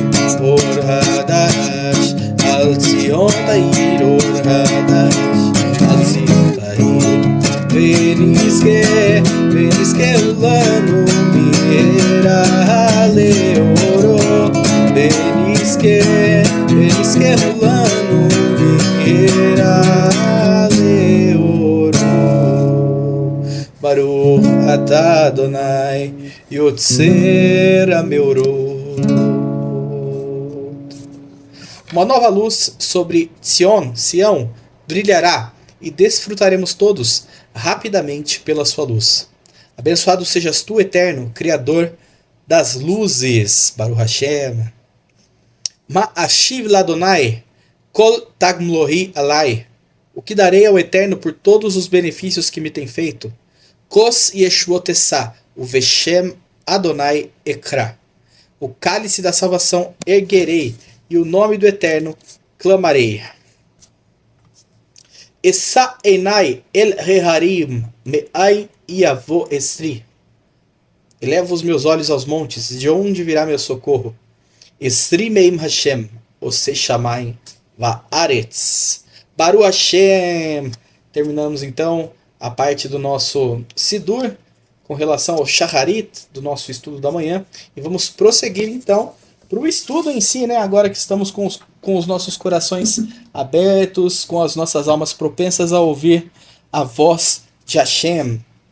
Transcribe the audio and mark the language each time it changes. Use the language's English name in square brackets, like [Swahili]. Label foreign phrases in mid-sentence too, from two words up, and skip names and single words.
[Hebrew] אור חדש על ציון תאיר, אור חדש על ציון תאיר. ונזכה כלנו מהרה לאורו. ונזכה כלנו מהרה לאורו. ברוך אתה אדני יוצר המאורות. [Portuguese] Uma nova luz sobre Sião, brilhará, e desfrutaremos todos rapidamente pela sua luz. Abençoado sejas tu, Eterno, Criador das luzes. [Hebrew] ברוך השם. מה אשיב לה׳ כל תגמולוהי עלי. [Portuguese] O que darei ao Eterno por todos os benefícios que me tem feito? [Hebrew] כוס ישועות אשא, ובשם ה׳ אקרא. [Portuguese] O cálice da salvação erguerei, e o nome do Eterno clamarei. [Hebrew] אשא עיני אל ההרים מאין יבוא עזרי. [Portuguese] Elevo os meus olhos aos montes, de onde virá meu socorro? [Hebrew] עזרי מעם ה׳, עשה שמים וארץ. ברוך השם. [Portuguese] Terminamos então a parte do nosso Sidur com relação ao Shacharit, do nosso estudo da manhã, e vamos prosseguir então para o estudo em si, né? Agora que estamos com os nossos corações abertos, com as nossas almas propensas a ouvir a voz de Hashem.